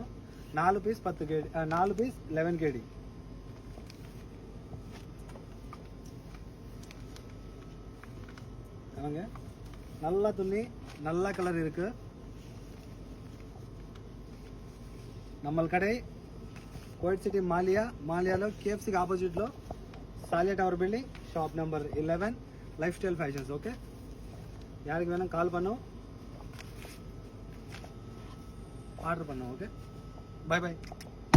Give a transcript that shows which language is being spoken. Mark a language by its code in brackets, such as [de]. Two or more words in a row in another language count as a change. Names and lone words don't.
[ta] 4 பீஸ் 10 KD 4 பீஸ் 11 KD. ஆமாங்க. நல்ல துணி நல்ல கலர் இருக்கு. நம்ம கடை [te] కోట్ సిటీ మాలియాలో KFCకి ఆపోజిట్లో సాలియా టవర్ బిల్డింగ్ [en] shop number [te] 11 లైఫ్ స్టైల్ ఫ్యాషన్స్, ఓకే. [ta] யாருக்கு வேணும் கால் பண்ணும், ஆர்டர் பண்ணும், ஓகே. பை பை.